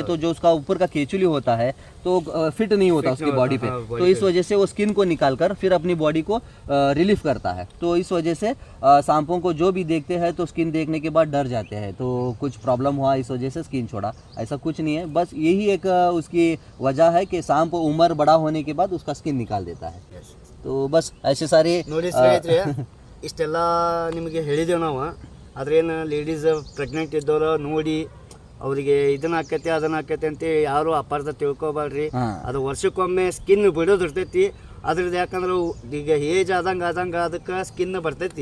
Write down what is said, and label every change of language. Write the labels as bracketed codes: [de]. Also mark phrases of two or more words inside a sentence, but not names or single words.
[hi] तो जो उसका ऊपर का केचुली होता है तो फिट नहीं होता उसकी बॉडी पे, तो इस वजह से वो स्किन को निकाल कर फिर अपनी बॉडी को रिलीफ करता है। तो इस वजह से सांपों को जो भी देखते हैं तो स्किन देखने के बाद डर जाते हैं, तो कुछ प्रॉब्लम हुआ इस वजह से स्किन छोड़ा, ऐसा कुछ नहीं है। बस यही एक उसकी वजह है कि सांप उम्र बड़ा होने के बाद उसका स्किन निकाल देता है। तो बस ऐसे सारे [kn] ನೋಡಿ ಸ್ನೇಹಿತರೆ, ಇಷ್ಟೆಲ್ಲ ನಿಮಗೆ ಹೇಳಿದೆವು ನಾವು. ಆದ್ರೇನು [en] ladies pregnant [kn] ಇದ್ದವರು ನೋಡಿ ಅವರಿಗೆ ಇದನ್ನ ಆಕೈತೆ ಅದನ್ನ ಆಕೈತೆ ಅಂತ ಯಾರು ಅಪಾರ್ಥ ತಿಳ್ಕೊಬಾರ್ರಿ. ಅದು ವರ್ಷಕ್ಕೊಮ್ಮೆ ಸ್ಕಿನ್ ಬಿಡೋದಿರ್ತೈತಿ. ಅದ್ರದ್ದು ಯಾಕಂದ್ರೆ ಈಗ ಏಜ್ ಆದಂಗೆ ಅದಕ್ಕೆ ಸ್ಕಿನ್ ಬರ್ತೈತಿ.